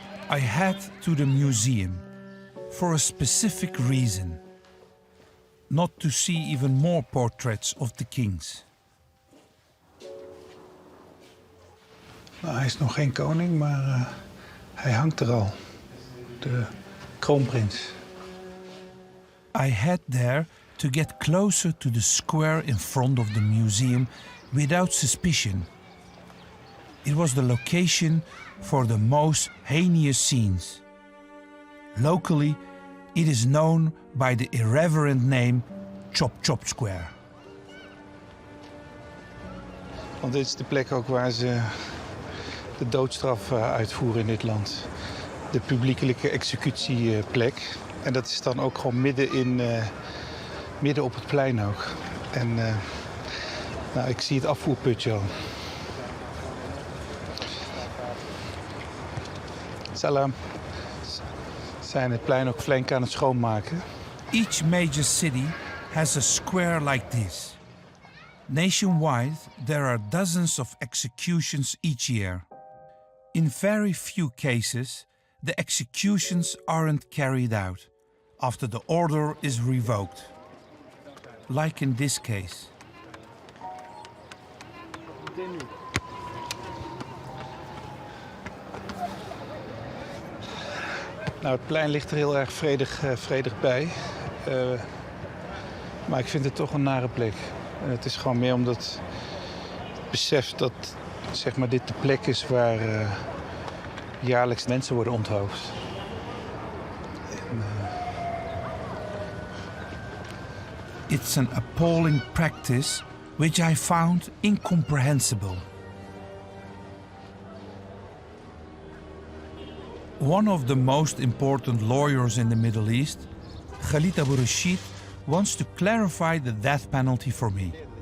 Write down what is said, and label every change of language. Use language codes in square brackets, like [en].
[en] I head to the museum for a specific reason. Not to see even more portraits of the kings. [nl] Nou, hij is nog geen koning, maar hij hangt er al. De kroonprins. [en] I head there to get closer to the square in front of the museum without suspicion. It was the location for the most heinous scenes. Locally, it is known by the irreverent name Chop Chop Square. [nl] Want dit is de plek ook waar ze de doodstraf uitvoeren in dit land. De publiekelijke executieplek. En dat is dan ook gewoon midden op het plein ook. En nou, ik zie het afvoerputje al. Salam. Ze zijn het plein ook flink aan het schoonmaken. [en] Each major city has a square like this. Nationwide, there are dozens of executions each year. In very few cases, the executions aren't carried out after the order is revoked. Like in this case. [nl] Nou, het plein ligt er heel erg vredig bij. Maar ik vind het toch een nare plek. En het is gewoon meer omdat het besef dat zeg maar, dit de plek is waar jaarlijks mensen worden onthoofd. [en] It's an appalling practice which I found incomprehensible. One of the most important lawyers in the Middle East, Khalid Abu Rashid, wants to clarify the death penalty for me.